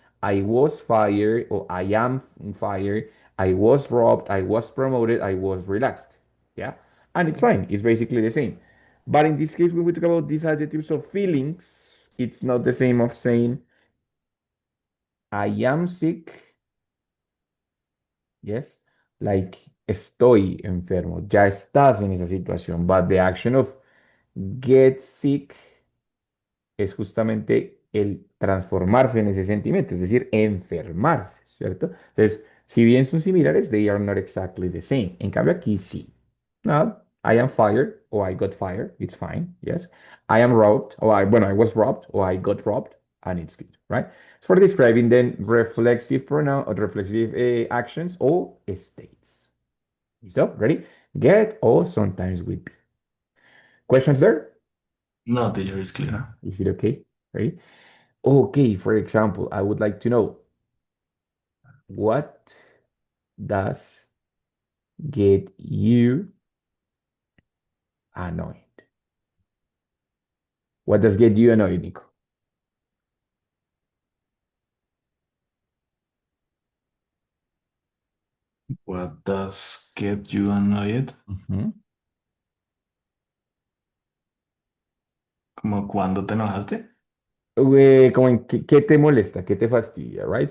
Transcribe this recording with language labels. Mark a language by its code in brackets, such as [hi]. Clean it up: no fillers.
[en] I was fired or I am fired. I was robbed. I was promoted. I was relaxed. Yeah. And it's fine. It's basically the same. But in this case, when we talk about these adjectives of feelings, it's not the same of saying I am sick. Yes. Like [es] estoy enfermo, ya estás en esa situación, [en] but the action of get sick [es] es justamente el transformarse en ese sentimiento, es decir, enfermarse, ¿cierto? Entonces, si bien son similares, [en] they are not exactly the same. [es] En cambio, aquí sí. [en] No, I am fired or I got fired, it's fine, yes. I am robbed, or I was robbed or I got robbed, and it's good, right? It's for describing then reflexive pronoun or reflexive actions or states. So, ready? Get or sometimes with be. Questions there? No, teacher, is clear. Is it okay? Ready? Okay, for example, I would like to know what does get you annoyed? What does get you annoyed, Nico? What does get you annoyed? Ujú. [es] ¿Como cuando te enojaste? Como en qué te molesta, qué te fastidia, right?